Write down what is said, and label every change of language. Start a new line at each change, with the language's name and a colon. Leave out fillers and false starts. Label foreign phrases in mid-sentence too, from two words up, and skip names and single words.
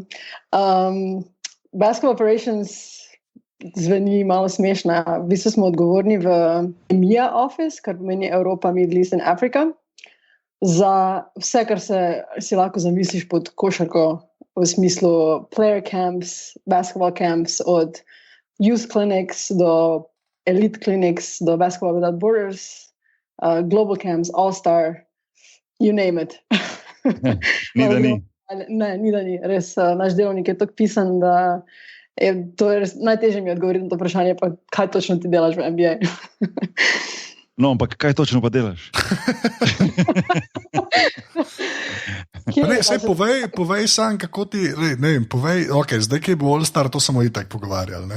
English: Basketball Operations
Slovenian: zveni malo smešno. V bistvu smo odgovorni v EMEA office, kar pomeni Europa, Middle East in Africa. Za vse, kar si lahko zamisliš pod košarko, v smislu
English: player camps, basketball camps,
Slovenian: od
English: youth clinics
Slovenian: do
English: elite clinics,
Slovenian: do Basketball Without Borders,
English: global camps, all-star, you name it.
Slovenian: Ni da ni. Ne, ni da ni. Res, naš delovnik je tako pisan, da je to res najtežje mi odgovoriti na to vprašanje, pa kaj točno ti delaš v NBA. No, ampak kaj točno pa delaš? Povej sam, kako ti, ne vem, povej, zdaj, ki je bil All-Star, to smo itak pogovarjali, ne?